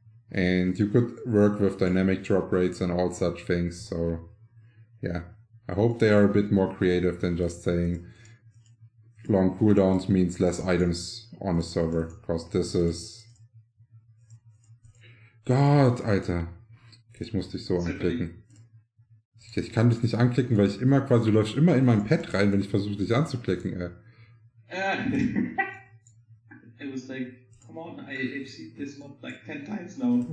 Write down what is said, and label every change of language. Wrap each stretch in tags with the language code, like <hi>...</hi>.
<en>And you could work with dynamic drop rates and all such things. So, yeah, I hope they are a bit more creative than just saying long cooldowns means less items on a server, because this is...</en> <de>Gott, Alter. Okay, ich muss dich so anklicken. Ich kann dich nicht anklicken, weil ich immer quasi, du läufst immer in mein Pad rein, wenn ich versuche, dich anzuklicken, ey.</de> <en>It was like, come on, I've seen this mod like 10 times now.</en>